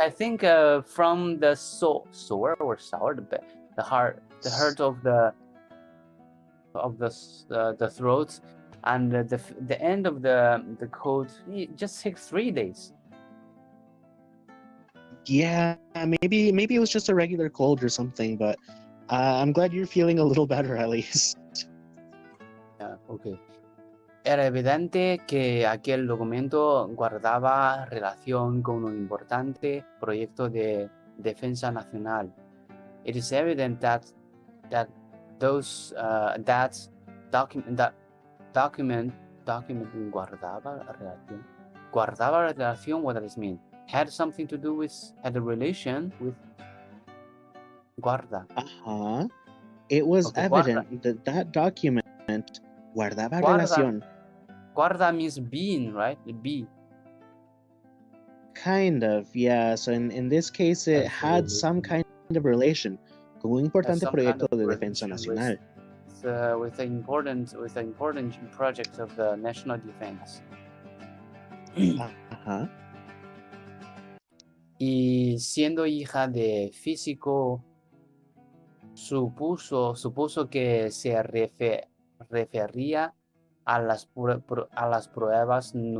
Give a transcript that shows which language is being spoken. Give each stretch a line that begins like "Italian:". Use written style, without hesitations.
English: I think from the sore or sour, the hurt of the throat, and the end of the cold, it just takes 3 days. Yeah, maybe it was just a regular cold or something, but I'm glad you're feeling a little better at least. Yeah, okay.
Spanish: Era evidente que aquel documento guardaba relación con un importante proyecto de defensa nacional.
English: It is evident that document
Spanish: guardaba relación.
English: What does it mean? Had a relation with guarda. It was evident that document
Spanish: guardaba relación.
English: Guarda means being, right? Be. Kind of, yeah. So in this case, it had some kind of relation
Spanish: con un importante proyecto de defensa nacional.
English: With the important project of the national defense.
Spanish: Y siendo hija de físico, supuso que se refería a las pruebas